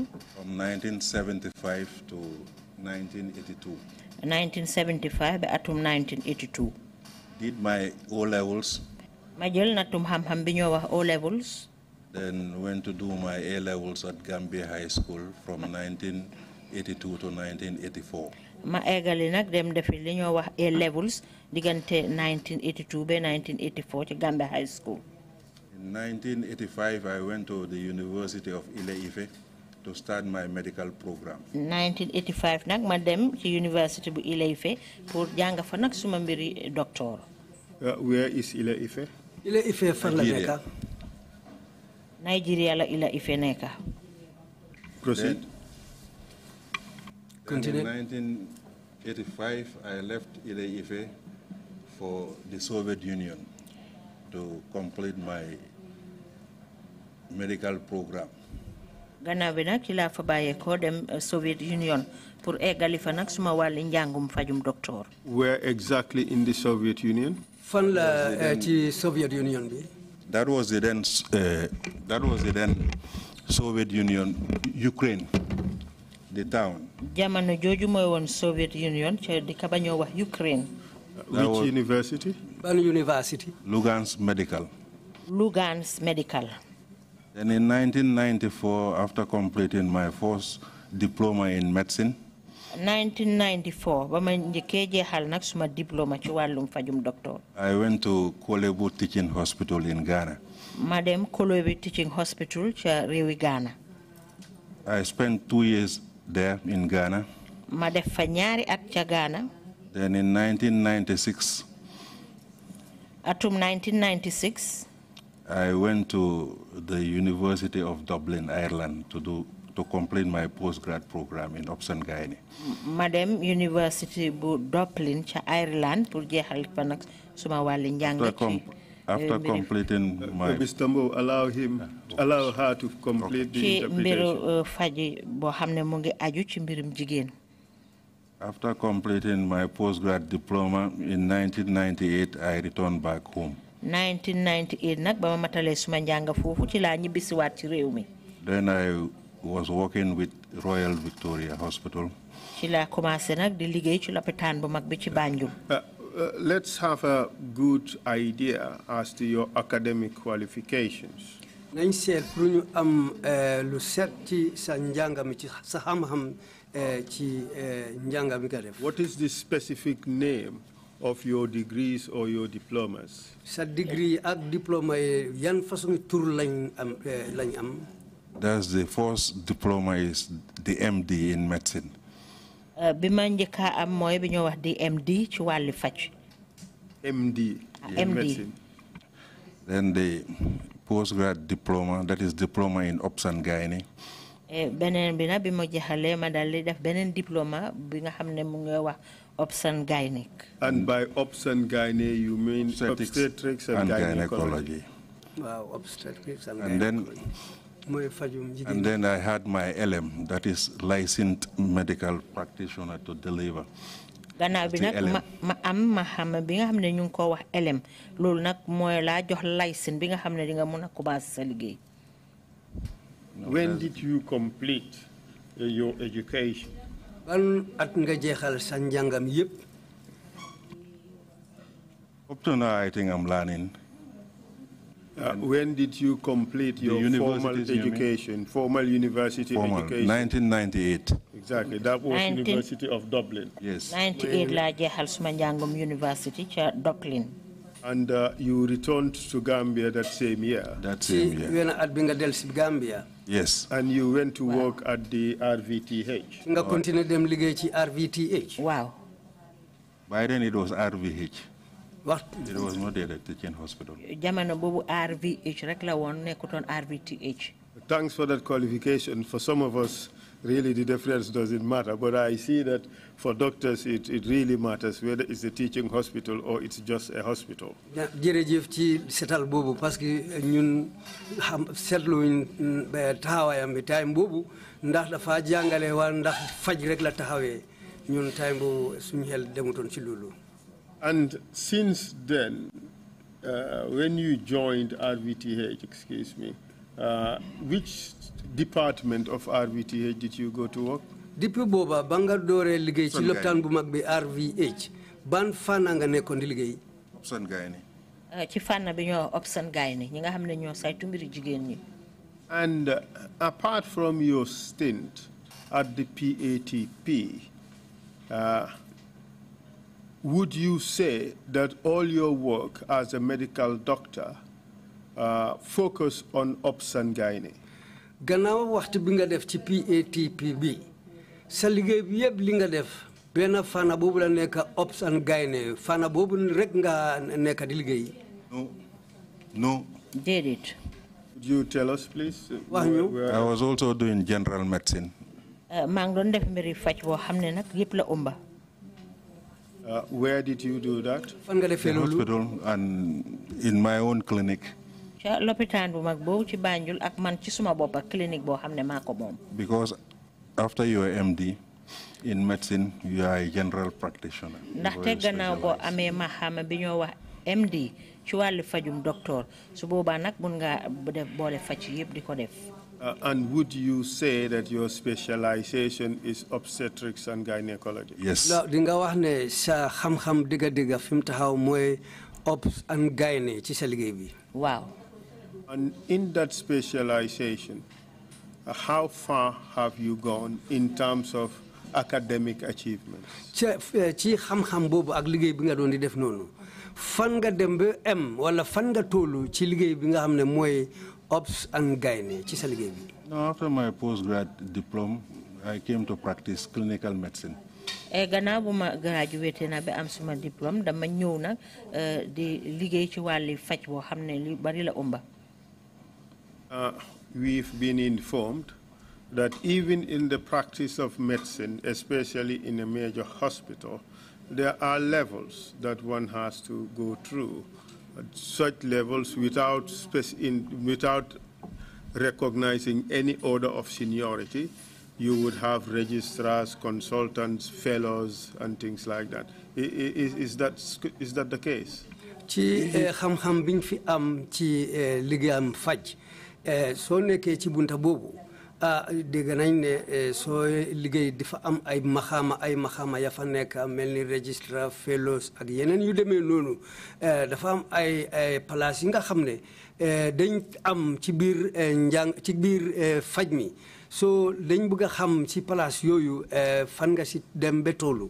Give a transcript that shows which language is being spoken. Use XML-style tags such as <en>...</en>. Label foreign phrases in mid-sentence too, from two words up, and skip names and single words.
<en>From 1975 to 1982. 1975 by 1982. Did my O-levels. O-levels. Then went to do my A-levels at Gambia High School from 1982 to 1984.</en> <wo>Ma egali nak dem defi li ñoo wax A-levels digante 1982 ba 1984 ci Gambia High School.</wo> <en>In 1985 I went to the University of Ile-Ife to start my medical program.</en> <wo>1985 nak ma dem ci University bu Ile-Ife pour jàng fa nak suma mbiri doctor.</wo> <en>Where is Ile-Ife?</en> <wo>Ile-Ife fan la nekk. Nigeria la Ile-Ife nekk.</wo> <en>Proceed. Continue. In 1985 I left Ile-Ife for the Soviet Union to complete my medical program.</en> <wo>Gannaaw bi nag ci laa fa bàyyeekoo dem Soviet Union pour eggali fa nag suma wàlli njàngum fajum doctor.</wo> <en>Where exactly in the Soviet Union?</en> <wo>Fan la ci Soviet Union bi.</wo> <en>That was the then Soviet Union, Ukraine, the town.</en> <wo>Jamono jooju mooy woon Soviet Union ci di ka bañoo wax Ukraine.</wo> <en>Which university?</en> <wo>Ban university?</wo> <en>Lugansk Medical. Lugansk Medical. Then in 1994, after completing my first diploma in medicine,</en> <wo>1994, ba ma njëkkee jeexal nag suma diploma ci wàllum fajum doctor.</wo> <en>I went to Kolebu Teaching Hospital in Ghana.</en> <wo>Ma dem Kolebu Teaching Hospital ca réewi Ghana.</wo> <en>I spent 2 years there in Ghana.</en> <wo>Ma def fa ñaari at ca Ghana.</wo> <en>Then in 1996,</en> <wo>atum 1996,</wo> <en>I went to the University of Dublin, Ireland, to complete my postgrad program in Option Gynae.</en> <wo>Madam University bu Dublin ca Ireland pour jeexal fa nag suma wàlli njàng ci.</wo> <en>After completing my... Mr. Mbowe, allow her to complete the interpretation.</en> <wo>Ci mbiru faji boo xam ne mu ngi aju ci mbirum jigéen.</wo> <en>After completing my postgrad diploma in 1998, I returned back home.</en> <wo>1998 nag ba ma matalee suma njàng foofu ci laa ñibbisiwaat ci réew mi.</wo> <en>Then I was working with Royal Victoria Hospital.</en> <wo>Ci laa commencé nag di liggéey ci lopitaan bu mag bi ci Banjul.</wo> <en>let's have a good idea as to your academic qualifications.</en> <wo>Nañ seet pour ñu am lu set ci sa njàngam ci sa xam-xam ci njàngam nga def.</wo> <en>What is the specific name of your degrees or your diplomas?</en> <wo>Sa degree ak diploma yan façon tur lañ am.</wo> <en>That's the first diploma is the MD in medicine.</en> <wo>Bi ma njëkk am mooy bi ñoo wax di MD ci wàllu faj.</wo> <en>MD in medicine. Then the postgrad diploma, that is diploma in Ops and Gynae.</en> <wo>Beneen bi nag bi ma jeexalee ma dal di def beneen diplôme bi nga xam ne mu ngi wax</wo> <en>Ops and Gynae. And by Ops and Gynae you mean obstetrics and gynecology. Wow, obstetrics and gynecology. And then I had my LM, that is licensed medical practitioner to deliver.</en> <wo>Gannaaw bi nag ma am ma xam bi nga xam ne ñu ngi ko wax LM loolu nag mooy laa jox licence bi nga xam ne di nga mën a commencer sa liggéey.</wo> <en>When did you complete your education?</en> <wo>Ban at nga jeexal sa njàngam yépp?</wo> <en>Up to now, I think I'm learning. When did you complete your formal education, formal university education? 1998. Exactly, that was University of Dublin. Yes.</en> <wo>98 la jeexal suma njàngum university ca Dublin.</wo> <en>And you returned to Gambia that same year? That same year.</en> <wo>When at binga del si Gambia?</wo> <en>Yes. And you went to work at the RVTH?</en> <wo>Nga continue dem liggéey ci RVTH?</wo> <en>Wow. By then it was RVH. What? It was not there at the teaching hospital.</en> <wo>Jamono bobu RVH rek la woon nekkutoon RVTH.</wo> <en>Thanks for that qualification. For some of us, really the difference doesn't matter, but I see that for doctors it really matters whether it's a teaching hospital or it's just a hospital.</en> <wo>Jërëjëf ci setal bobu</wo> <fr>parce que</fr> <wo>ñun setluñ taxawaayam bi time bobu ndax dafa jàngale wala ndax faj rek la taxawee ñun time bobu suñu xel demutoon ci loolu.</wo> <en>And since then, when you joined RVTH, excuse me, which department of RVTH did you go to work?</en> <wo>Depuis booba ba nga dooree liggéey ci lopitaan bu mag bi RVH ban fànn nga nekkoon di liggéey?</wo> <en>Ops and Gynae.</en> <wo>Ci fànn bi ñoo</wo> <en>Ops and Gynae</en> <wo>ñi nga xam ne ñoo saytu mbiri jigéen ñi.</wo> <en>And apart from your stint at the PATP, would you say that all your work as a medical doctor focus on Ops and Gynae?</en> <wo>Gannaaw waxtu bi nga def ci PATP bi sa liggéey bi yëpp li nga def benn fànn boobu la nekk</wo> <en>Ops and Gynae</en> <wo>fànn boobu rek nga nekk di liggéey?</wo> <en>No.</en> <wo>Déedéet.</wo> <en>Could you tell us, please? I was also doing general medicine.</en> <wo>maa ngi doon def mbiri faj boo xam ne nag yëpp la ëmba.</wo> <en>Where did you do that?</en> <wo>Fan nga defee loolu?</wo> <en>Hospital and in my own clinic.</en> <wo>Ca lopitaan bu mag boobu ci Banjul ak man ci suma boppa clinique boo xam ne maa ko moom.</wo> <en>Because after you are MD in medicine, you are a general practitioner.</en> <wo>Ndaxte gannaaw boo amee maxaama bi ñoo wax MD ci wàllu fajum docteur su boobaa nag mun nga def boole faj yëpp di ko def.</wo> <en>And would you say that your specialization is obstetrics and gynecology? Yes.</en> <wo>Di nga wax ne sa xam-xam digga fi mu taxaw mooy</wo> <en>Ops and Gynae</en> <wo>ci sa liggéey bi.</wo> <en>Wow. And in that specialization, how far have you gone in terms of academic achievements?</en> <wo>Ci xam-xam boobu ak liggéey bi nga doon di def noonu fan nga dem ba wala fan nga tollu ci liggéey bi nga xam ne mooy</wo> <en>Ops and Gynae</en> <wo>ci sa liggéey bi?</wo> <en>No, after my postgrad diploma, I came to practice clinical medicine.</en> <wo>Gannaaw bu ma graduate na ba am suma diplôme dama ñëw nag di liggéey ci wàllu faj boo xam ne li bari la ëmba.</wo> <en>We've been informed that even in the practice of medicine, especially in a major hospital, there are levels that one has to go through. Such levels without recognizing any order of seniority. You would have registrars, consultants, fellows, and things like that. Is that the case?</en> <wo>Ci xam-xam biñ fi am ci liggéeyam faj soo nekkee ci bunta boobu dégg nañ ne soo liggéey dafa am ay maxaama ya fa nekk mel ni</wo> <en>registrar fellows</en> <wo>ak yeneen yu demee noonu dafa am ay place yi nga xam ne dañ am ci biir ci biir faj mi so dañ bëgg a xam ci place yooyu fan nga si dem ba tollu.</wo>